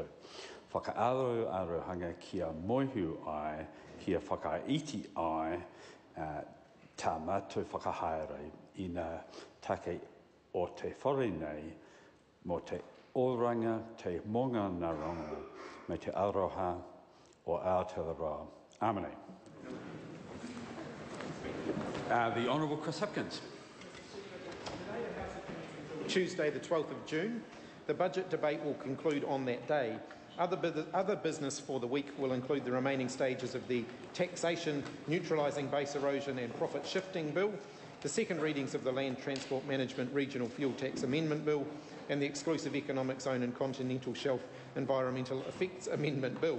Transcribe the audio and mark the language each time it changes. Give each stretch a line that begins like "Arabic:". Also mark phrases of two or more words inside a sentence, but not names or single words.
Māori: Whakaarohanga kia moihu ai, kia whakaiti ai, tā mātou whakahaere i nā take o te whare nei, mō te oranga, te monga na rongo, me te aroha o Aotearoa. Amane.
English: The Honourable Chris Hipkins. Tuesday the 12th of June. The budget debate will conclude on that day. Other business for the week will include the remaining stages of the Taxation, Neutralising Base Erosion and Profit Shifting Bill, the second readings of the Land Transport Management Regional Fuel Tax Amendment Bill, and the Exclusive Economic Zone and Continental Shelf Environmental Effects Amendment Bill.